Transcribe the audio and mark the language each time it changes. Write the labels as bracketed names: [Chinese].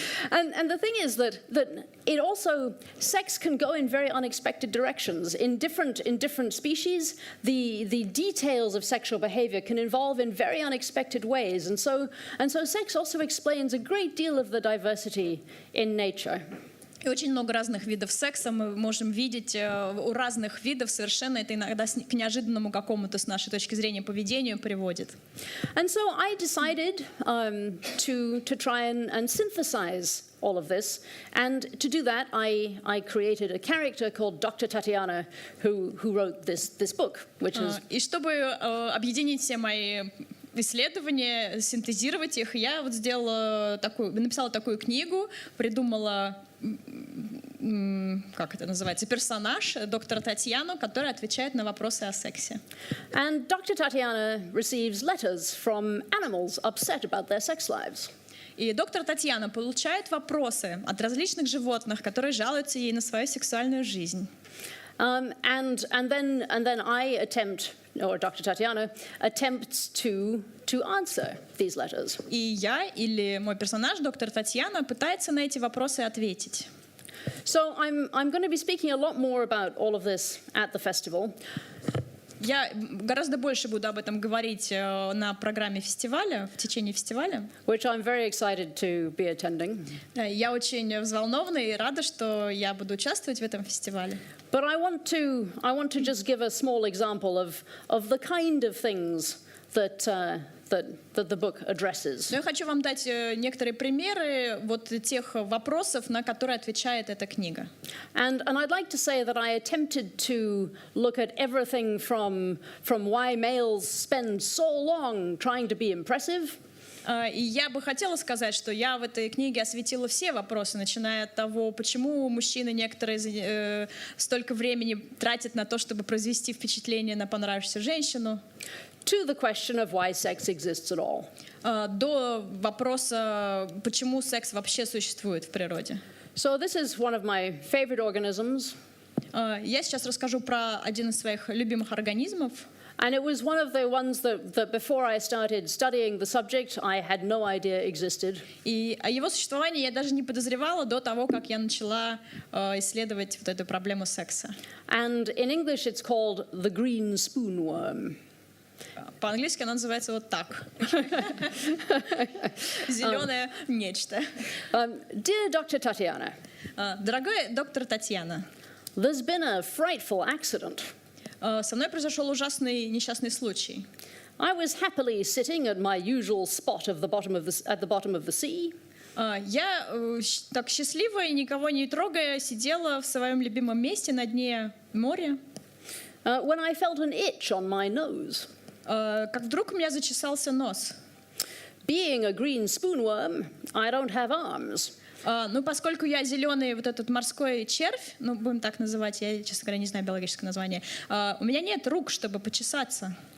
[English] And the thing is that it also, sex can go in very unexpected directions. In different species, the details of sexual behavior can evolve in very unexpected ways. And so sex also explains a great deal of the diversity in nature. [Russian] И очень много разных видов секса мы можем видеть у разных видов. Совершенно это иногда к неожиданному какому-то, с нашей точки зрения, поведению приводит. [English] And so I decided to try and synthesize all of this. And to do that, I created a character called Dr. Tatiana, who wrote this book, which is... [Russian] И чтобы объединить все мои исследования, синтезировать их, я вот написала такую книгу, придумала, как это называется, персонаж, доктора Татьяну, который отвечает на вопросы о сексе. [English] And Dr. Tatiana receives letters from animals upset about their sex lives. [Russian] И доктор Татьяна получает вопросы от различных животных, которые жалуются ей на свою сексуальную жизнь. [English] And then I attempt, or Dr. Tatiana attempts to answer these letters. [Russian] И я или мой персонаж, доктор Татьяна, пытается на эти вопросы ответить. [English] So I'm going to be speaking a lot more about all of this at the festival. [Russian] Я гораздо больше буду об этом говорить на программе фестиваля, в течение фестиваля. [English] Which I'm very excited to be attending. [Russian] Я очень взволнована и рада, что я буду участвовать в этом фестивале. [English] But I want to just give a small example of the kind of things that the book addresses. [Russian] Но я хочу вам дать некоторые примеры вот тех вопросов, на которые отвечает эта книга. [English] And I'd like to say that I attempted to look at everything from why males spend so long trying to be impressive. [Russian] И я бы хотела сказать, что я в этой книге осветила все вопросы, начиная от того, почему мужчины некоторые столько времени тратят на то, чтобы произвести впечатление на понравившуюся женщину, [English] to the question of why sex exists at all. [Russian] До вопроса, почему секс вообще существует в природе. [English] So this is one of my favorite organisms. [Russian] Я сейчас расскажу про один из своих любимых организмов. [English] And it was one of the ones that before I started studying the subject, I had no idea existed. [Russian] И о его существовании я даже не подозревала до того, как я начала исследовать вот эту проблему секса. [English] And in English it's called the green spoonworm. [Russian] По-английски она называется вот так. Зеленое нечто. [English] Dear Dr. Tatiana, [Russian] Дорогая доктор Татьяна, [English] there's been a frightful accident. [Russian] Со мной произошел ужасный несчастный случай. [English] I was happily sitting at my usual spot at the bottom of the sea. [Russian] Я так счастливо и никого не трогая сидела в своем любимом месте на дне моря. [English] When I felt an itch on my nose. [Russian] Как вдруг у меня зачесался нос. [English] Being a green spoonworm, I don't have arms. [Russian] Ну, поскольку я зеленый вот этот морской червь, ну, будем так называть, я, честно говоря, не знаю биологическое название, у меня нет рук, чтобы почесаться.